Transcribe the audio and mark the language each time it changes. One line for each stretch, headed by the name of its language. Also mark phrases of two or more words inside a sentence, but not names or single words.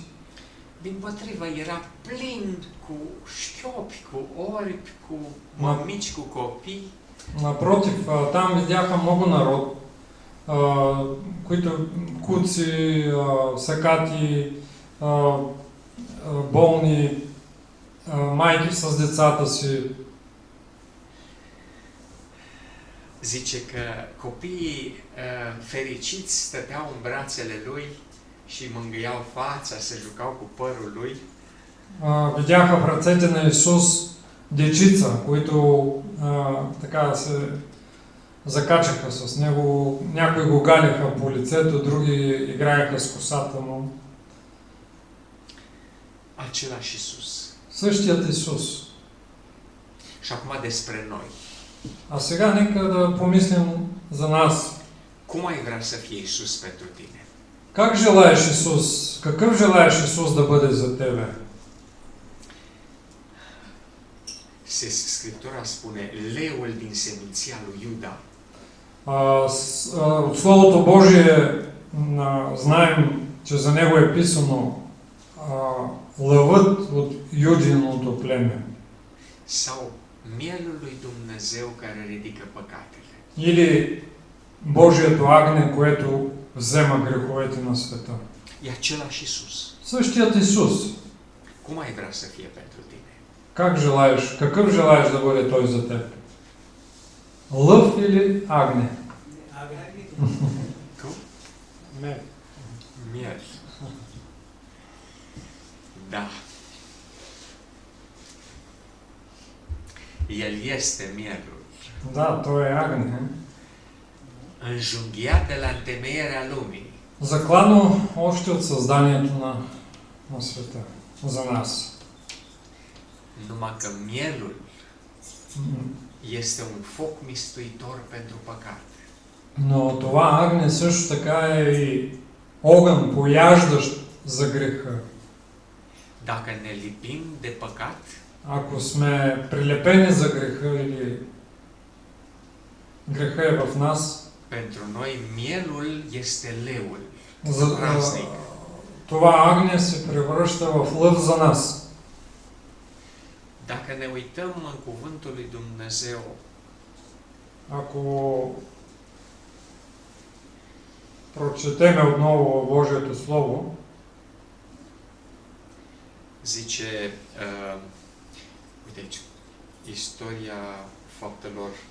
Romanian: Dimpotrivă, era plin cu șchiopi, cu oripi, cu mămici, cu copii.
Bulgarian: Напротив, там видяха много народ, които куци, сакати, болни, майки с децата си.
Romanian: Zice că copiii fericiți stăteau în brațele lui și mângâiau fața, se jucau cu părul lui.
Bulgarian: Видяха в ръцете на Исус дечица, които така се закачаха с него. Някои го галяха по лицето, други играеха с косата му.
Romanian: Același Iisus.
Bulgarian: Същият Исус.
Romanian: Și acum despre noi.
Bulgarian: А сега нека да помислим за нас.
Romanian: Cum ai vrea să fie Iisus pentru tine?
Bulgarian: Как желаеш Исус? Какъв желаеш Исус да бъде за тебе?
Romanian: Scriptura spune, leul din seminția lui Iuda.
Bulgarian: От Словото Божие знаем, че за него е писано лъвът от Юдиното племе.
Romanian: Sau mielul lui Dumnezeu care ridică păcatele.
Bulgarian: Или Божието агне, което взема греховете на света.
Romanian: E același Iisus.
Bulgarian: Същият Исус.
Romanian: Cum ai vrea să fie pentru tine?
Bulgarian: Как желаеш? Какъв желаеш да бъде той за теб? Лъв или агне?
Romanian: Cum? Мел. Miel. Da. El este mielul.
Bulgarian: Да, той е агне.
Romanian: Înjunghiat de la întemeierea lumii.
Bulgarian: Заклано още от създанието на света. За нас.
Romanian: Numai că mielul este un foc mistuitor pentru păcat.
Bulgarian: Но това агне също така е и огън, пояждащ за греха.
Romanian: Dacă ne lipim de păcat,
Bulgarian: Ако сме прилепени за греха или греха е в нас,
Romanian: pentru noi mielul este leul.
Bulgarian: това агне се превръща в лъв за нас.
Romanian: Dacă ne uităm în cuvântul lui Dumnezeu,
Bulgarian: Ако прочетеме отново Божието Слово,
Romanian: zice, uite aici, istoria faptelor.